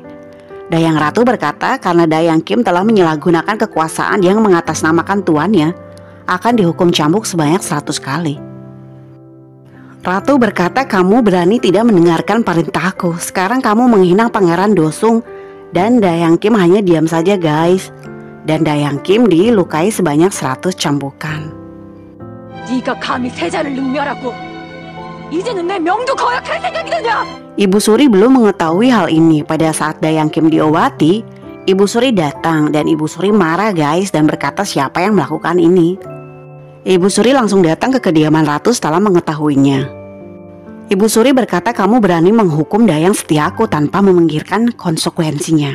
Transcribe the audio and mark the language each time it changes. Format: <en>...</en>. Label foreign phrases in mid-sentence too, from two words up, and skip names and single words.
<id>Dayang ratu berkata karena dayang Kim telah menyalahgunakan kekuasaan yang mengatasnamakan tuannya, akan dihukum cambuk sebanyak 100 kali. Ratu berkata, kamu berani tidak mendengarkan perintahku. Sekarang kamu menghina pangeran Do-sung. Dan dayang Kim hanya diam saja guys. Dan dayang Kim dilukai sebanyak 100 cambukan.</id> <ko>네가 감히 세자를 능멸하고 이제는 내 명도 거역할 생각이 드냐?</ko> <id>Ibu Suri belum mengetahui hal ini. Pada saat Dayang Kim diobati, Ibu Suri datang dan Ibu Suri marah guys dan berkata siapa yang melakukan ini. Ibu Suri langsung datang ke kediaman Ratu setelah mengetahuinya. Ibu Suri berkata kamu berani menghukum Dayang Setiaku tanpa memikirkan konsekuensinya.</id>